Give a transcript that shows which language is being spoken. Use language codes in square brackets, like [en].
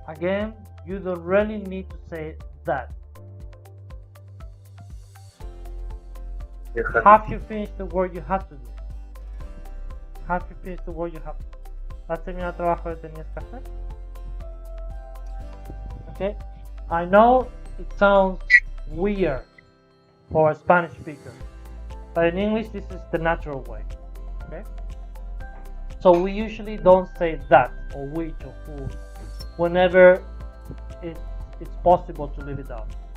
[en] Again, you don't really need to say that. You had- Have you finished the work you have to do? Have you finished the work you have to do? [es] ¿Has terminado el trabajo que tenías que hacer? [en] Okay. I know it sounds weird for a Spanish speaker, but in English this is the natural way. Okay. So we usually don't say that or which or who whenever it's possible to leave it out.